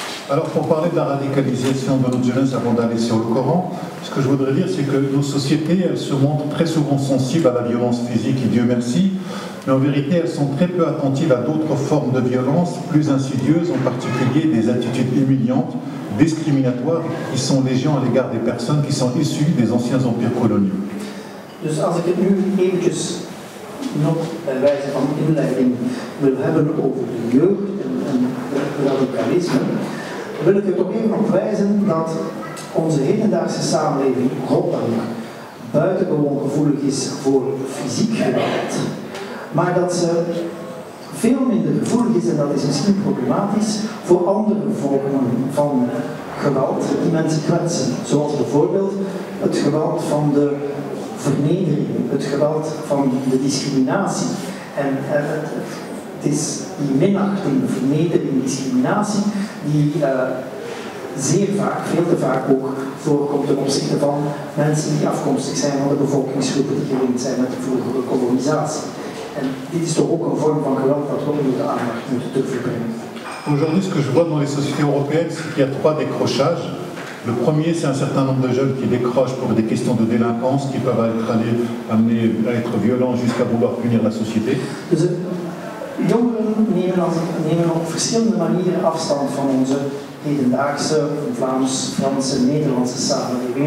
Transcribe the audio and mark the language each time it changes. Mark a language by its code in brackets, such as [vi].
[fr] Alors pour parler de la radicalisation de notre jeunesse avant d'aller sur le Coran, ce que je voudrais dire c'est que nos sociétés elles se montrent très souvent sensibles à la violence physique et Dieu merci, Mais en vérité, elles sont très peu attentives à d'autres formes de violence plus insidieuses, en particulier des attitudes humiliantes, discriminatoires, qui sont légion à l'égard des personnes qui sont issues des anciens empires coloniaux. [nl] Dus als ik het nu eventjes nog bij wijze van inleiding wil hebben over de jeugd en radicalisme, wil ik er toch even op wijzen dat onze hedendaagse samenleving, goddank, buitengewoon gevoelig is voor fysiek geweld, maar dat ze veel minder gevoelig is, en dat is misschien problematisch, voor andere vormen van geweld die mensen kwetsen, zoals bijvoorbeeld het geweld van de vernedering, het geweld van de discriminatie. En het is die minachting, vernedering, discriminatie die zeer vaak, veel te vaak ook voorkomt ten opzichte van mensen die afkomstig zijn van de bevolkingsgroepen die gelinkt zijn met de vroegere kolonisatie. En dit is toch ook een vorm van geweld dat we onder de aandacht moeten durven brengen. [fr] Aujourd'hui, ce que je vois dans les sociétés européennes, c'est qu'il y a 3 décrochages. Le premier, c'est un certain nombre de jeunes qui décrochent pour des questions de délinquance, qui peuvent être amenés à être violents jusqu'à vouloir punir la société. [nl] Dus jongeren nemen op verschillende manieren afstand van onze hedendaagse Vlaams-Franse, Nederlandse samenleving.